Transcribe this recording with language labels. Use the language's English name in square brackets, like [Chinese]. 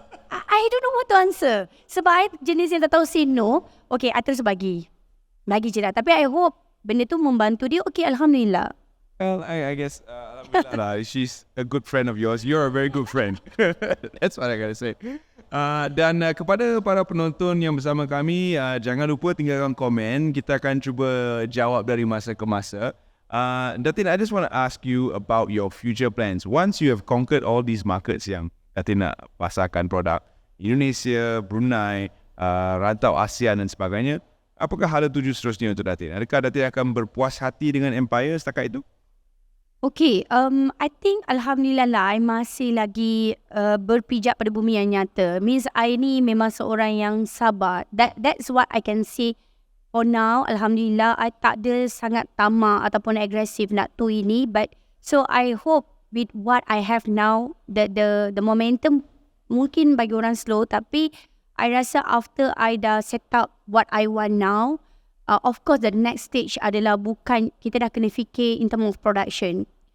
[English] I don't know what to answer. [Malay] Sebab I jenis yang tak tahu say no. Okay, I terus bagi je lah. Tapi I hope benda tu membantu dia. Okay, Alhamdulillah. [English] Well, I guess Alhamdulillah, she's a good friend of yours. You're a very good friend. That's what I gotta say. [Malay] Dan kepada para penonton yang bersama kami, jangan lupa tinggalkan komen. Kita akan cuba jawab dari masa ke masa. [English] Datin, I just want to ask you about your future plans. [Malay] Once you have conquered all these markets yang Datin nak pasarkan produk, Indonesia, Brunei, rantau ASEAN dan sebagainya, apakah hala tuju seterusnya untuk Datin? Adakah Datin akan berpuas hati dengan empire setakat itu? Okay, I think Alhamdulillah lah, I masih lagi berpijak pada bumi yang nyata. Means I ni memang seorang yang sabar. [English] That's what I can say for now. [Malay] Alhamdulillah, I tak ada sangat tamak ataupun agresif nak tu ini. [English] But so I hope with what I have now, the momentum mungkin bagi orang slow. Tapi I rasa after I dah set up what I want now, of course, the next stage adalah bukan kita dah kena fikir in terms of production.